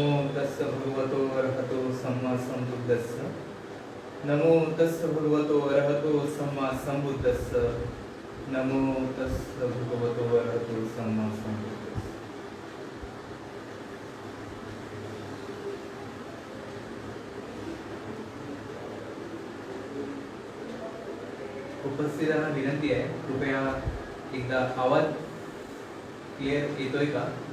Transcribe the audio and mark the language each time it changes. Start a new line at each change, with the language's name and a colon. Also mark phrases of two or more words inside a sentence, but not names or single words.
Pali: तस्य भगवतो अरहतो सम्मा संबुद्धस्य नमो तस्य भगवतो अरहतो सम्मा संबुद्धस्य नमो तस्य भगवतो अरहतो सम्मा संबुद्धस्य।
Marathi: उपस्थितांना विनंती आहे, कृपया एकदा आवाज क्लिअर येतोय का?